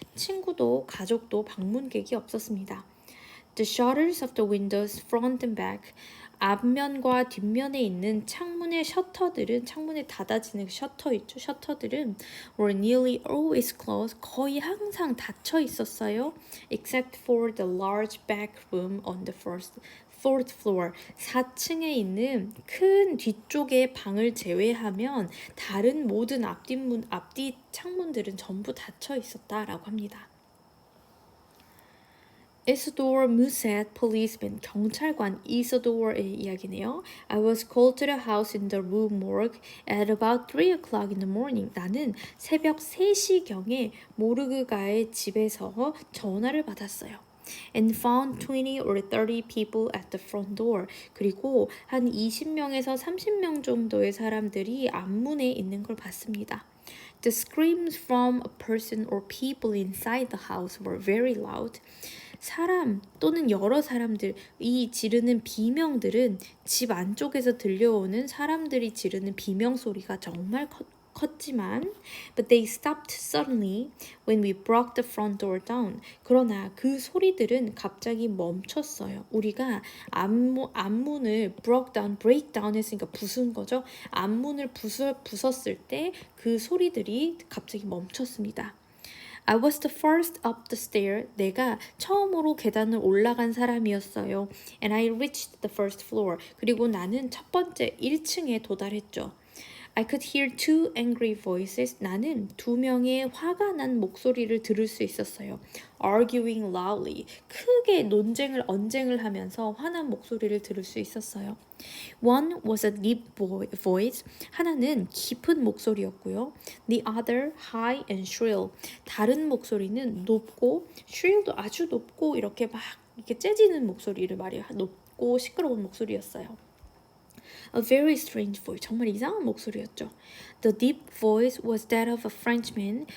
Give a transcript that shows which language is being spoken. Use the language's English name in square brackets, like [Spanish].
[Korean] 친구도 가족도 방문객이 없었습니다. [English] The shutters of the windows front and back. [Korean] 앞면과 뒷면에 있는 창문의 셔터들은 창문에 닫아지는 셔터 있죠. 셔터들은 [English] were nearly always closed. [Korean] 거의 항상 닫혀 있었어요. [English] Except for the large back room on the fourth floor. [Korean] 4층에 있는 큰 뒤쪽의 방을 제외하면 다른 모든 앞뒤 창문들은 전부 닫혀 있었다라고 합니다. Isidore Musset, policeman, 경찰관 이소도어의 이야기네요. [English] I was called to the house in the Rue Morgue at about 3 o'clock in the morning. [Korean] 나는 새벽 3시경에 모르그가의 집에서 전화를 받았어요. [English] and found 20 or 30 people at the front door. [Korean] 그리고 한 20명에서 30명 정도의 사람들이 앞문에 있는 걸 봤습니다. [English] The screams from a person or people inside the house were very loud. [Korean] 사람 또는 여러 사람들이 지르는 비명들은 집 안쪽에서 들려오는 사람들이 지르는 비명 소리가 정말 컸지만 [English] but they stopped suddenly when we broke the front door down. [Korean] 그러나 그 소리들은 갑자기 멈췄어요. 우리가 앞문을 [English] break down [Korean] 했으니까 부순 거죠. 앞문을 부쉈을 때 그 소리들이 갑자기 멈췄습니다. [English] I was the first up the stair. [Korean] 내가 처음으로 계단을 올라간 사람이었어요. [English] And I reached the first floor. [Korean] 그리고 나는 첫 번째 1층에 도달했죠. [English] I could hear two angry voices. [Korean] 나는 두 명의 화가 난 목소리를 들을 수 있었어요. [English] Arguing loudly. [Korean] 크게 언쟁을 하면서 화난 목소리를 들을 수 있었어요. [English] One was a deep voice. [Korean] 하나는 깊은 목소리였고요. [English] The other high and shrill. [Korean] 다른 목소리는 높고 shrill도 아주 높고 이렇게 재지는 목소리를 말이에요. 높고 시끄러운 목소리였어요. [English] A very strange voice. [Korean] 정말 이상한 목소리였죠. [English] The deep voice was that of a Frenchman.